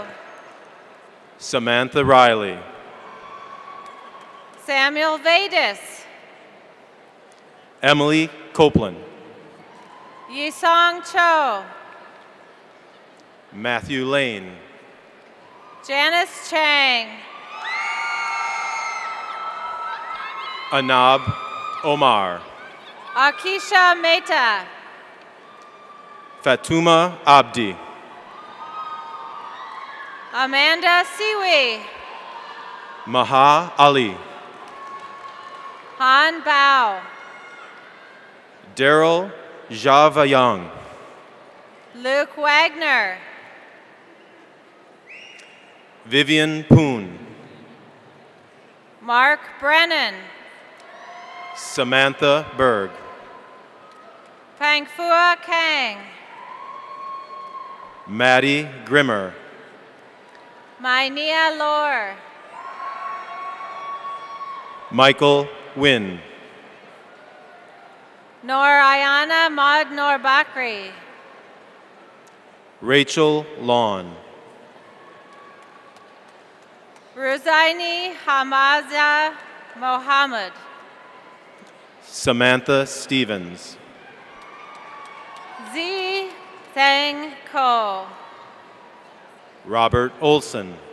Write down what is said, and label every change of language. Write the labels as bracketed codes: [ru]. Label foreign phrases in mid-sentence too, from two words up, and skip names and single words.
[en] Samantha Riley. Samuel Vadis. Emily Copeland. Yisong Cho. Matthew Lane. Janice Chang. Anab Omar. Akisha Mehta. Fatuma Abdi. Amanda Siwi. Maha Ali. Han Bao. Daryl Javayang. Luke Wagner. Vivian Poon. Mark Brennan. Samantha Berg. Pangfua Kang. Maddie Grimmer. Mainia Lor. Michael Wynn. Nor Ayana Maud Nor Bakri. Rachel Lawn. Ruzaini Hamaza Mohammed. Samantha Stevens. Zi Thang Ko. Robert Olson.